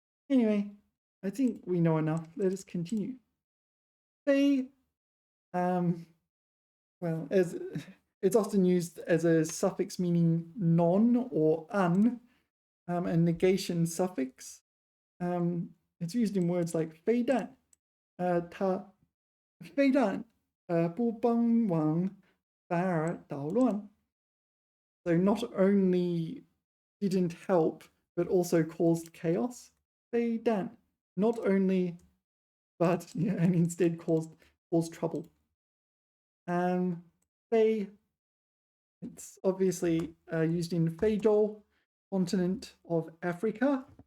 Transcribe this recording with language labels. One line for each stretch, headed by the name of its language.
English: Anyway, I think we know enough. Let us continue. 非, well, as it's often used as a suffix meaning non or un, a negation suffix. It's used in words like 非但, 非但,
Chinese: 不帮忙反而捣乱.
English: So not only didn't help, but also caused chaos. 非但, not only, but and instead caused trouble. 非, it's obviously used in 非洲, continent of Africa.